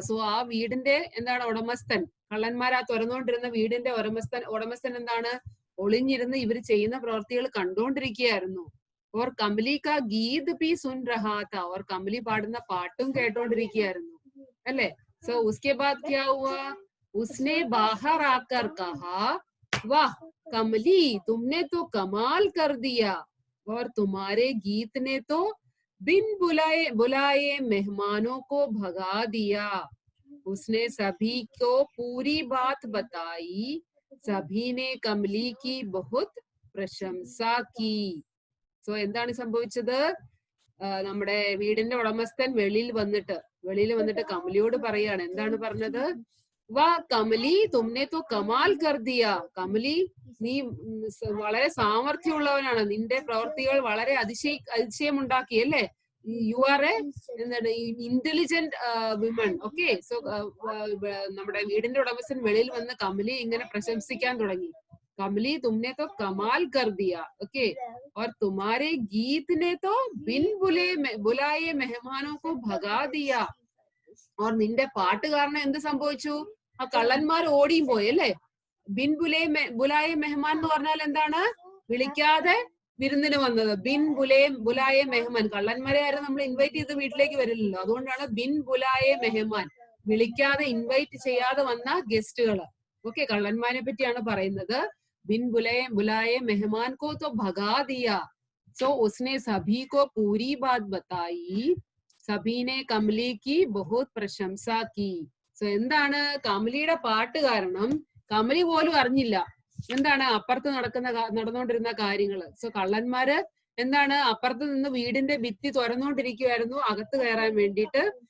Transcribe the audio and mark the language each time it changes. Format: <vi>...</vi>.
<ml>So ആ വീടിന്റെ എന്താണ്? ഉടമസ്ഥൻ, കള്ളന്മാർ ആ തുറന്നുകൊണ്ടിരുന്ന വീടിന്റെ ഉടമസ്ഥൻ എന്താണ്? ഒളിഞ്ഞിരുന്ന് ഇവർ ചെയ്യുന്ന പ്രവൃത്തികൾ കണ്ടോണ്ടിരിക്കുകയായിരുന്നു.</ml> <hi>ഓർ കമലി കാ ഗീത് ബി സുൻ രഹാ താ.</hi> <ml>ഓർ കമലി പാടുന്ന പാട്ടും കേട്ടോണ്ടിരിക്കുകയായിരുന്നു അല്ലെ?</ml> <hi>സോ ഉസ്കെ ബാദ് ക്യാ ഹുവാ? उसने बाहर आकर कहा वाह कमली तुमने तो कमाल कर दिया और तुम्हारे गीत ने तो बिन बुलाए मेहमानों को भगा दिया. उसने सभी को पूरी बात बताई. सभी ने कमली की बहुत प्रशंसा की.</hi> <ml>സോ എന്താണ് സംഭവിച്ചത്? നമ്മുടെ വീടിന്റെ ഉടമസ്ഥൻ വെളിയിൽ വന്നിട്ട് കമലിയോട് പറയാണ്. എന്താണ് പറഞ്ഞത്?</ml> <hi>വാ കമലി തുമ്നെ തോ കമാൽ കർ ദിയ.</hi> <ml>കമലി നീ വളരെ സാമർഥ്യമുള്ളവനാണ്, നിന്റെ പ്രവൃത്തികൾ വളരെ അതിശയമുണ്ടാക്കി അല്ലേ?</ml> <en>You are a എന്താണ്? Intelligent women.</en> <ml>ഓക്കെ, സോ നമ്മുടെ വീടിന്റെ ഉടമസ്ഥൻ വെളിയിൽ വന്ന് കമലി ഇങ്ങനെ പ്രശംസിക്കാൻ തുടങ്ങി.</ml> <hi>कमली तुमने तो कमाल कर दिया. ओके, और तुम्हारे गीत ने तो बिन बुलाए मेहमानों को भगा दिया.</hi> <ml>और നിന്റെ പാട്ട് കാരണം എന്ത് സംഭവിച്ചു? ആ കള്ളന്മാർ ഓടിയും പോയി അല്ലെ?</ml> <hi>ബിൻ ബുലായ മെഹമാൻ</hi> <ml>എന്ന് പറഞ്ഞാൽ എന്താണ്? വിളിക്കാതെ വിരുന്നിന് വന്നത്. ബിൻ ബുലായ മെഹമാൻ, കള്ളന്മാരെ ആരും നമ്മൾ ഇൻവൈറ്റ് ചെയ്ത് വീട്ടിലേക്ക് വരില്ലല്ലോ. അതുകൊണ്ടാണ് ബിൻ ബുലായ മെഹമാൻ, വിളിക്കാതെ ഇൻവൈറ്റ് ചെയ്യാതെ വന്ന ഗസ്റ്റുകൾ. ഓക്കെ, കള്ളന്മാരെ പറ്റിയാണ് പറയുന്നത്.</ml> <hi>बिन बुलाए मेहमान को तो भगा दिया. सो उसने सभी को पूरी बात बताई. सभी ने कमली की बहुत प्रशंसा की.</hi> <ml>സോ എന്താണ്? കമലിയുടെ പാട്ട് കാരണം കമലി പോലും അറിഞ്ഞില്ല എന്താണ് അപ്പുറത്ത് നടന്നുകൊണ്ടിരുന്ന കാര്യങ്ങള്. സോ കള്ളന്മാര് എന്താണ് അപ്പുറത്ത് നിന്ന് വീടിന്റെ ഭിത്തി തുറന്നുകൊണ്ടിരിക്കുവായിരുന്നു അകത്ത് കയറാൻ വേണ്ടിയിട്ട്.</ml>